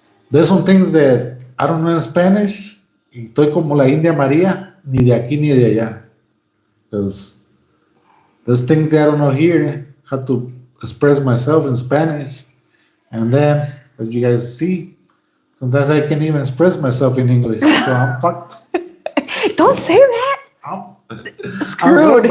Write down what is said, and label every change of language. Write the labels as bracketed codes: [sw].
[en] There's some things that I don't know in Spanish. [es] Y estoy como la India María, ni de aquí ni de allá. [en] Because there's things that I don't know here. I have to express myself in Spanish. And then, as you guys see, sometimes I can't even express myself in English. So I'm fucked. Don't say that. I'm Screwed.